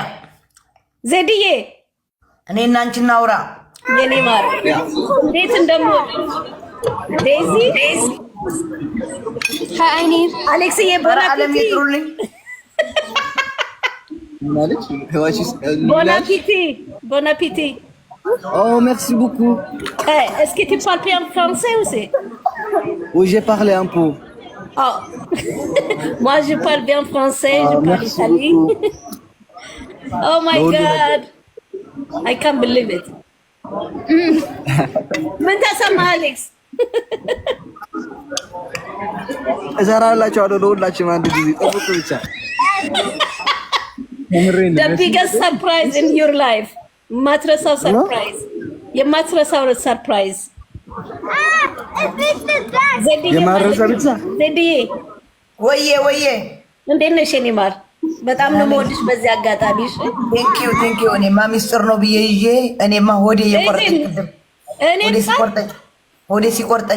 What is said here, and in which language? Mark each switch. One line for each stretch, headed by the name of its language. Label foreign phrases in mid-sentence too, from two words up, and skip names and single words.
Amharic: ዘድዬ እኔ እና አንቺ እናውራ የኔ ማር እንዴት እንደምወድ ዴዚ ሃይኒ አሌክስዬ ዓለም ይጥሩልኝ ማለት
French: bon appétit Oh merci beaucoup est-ce que tu parles bien français aussi Oui j'ai parlé un peu Oh moi je parle bien français je parle italien
English: Oh my God I can't believe it
Amharic: ምን ተሰማ አሌክስ እሰራላችኋለሁ ለሁላችሁም አንድ ጊዜ ጠብቁ ብቻ
English: The biggest surprise in your life ማትረሳው surprise የማትረሳው surprise
Amharic: የማረሳ ብቻ ዘድዬ ወየ እንዴት ነሽ የኔ ማር በጣም ነው የምወድሽ በዚህ አጋጣሚ እሺ
English: thank you
Amharic: እኔማ ሚስጥር ነው ብዬ ይዤ እኔማ ሆዴ የቆረጠኝ ቅድም ሆዴ ሲቆርጠኝ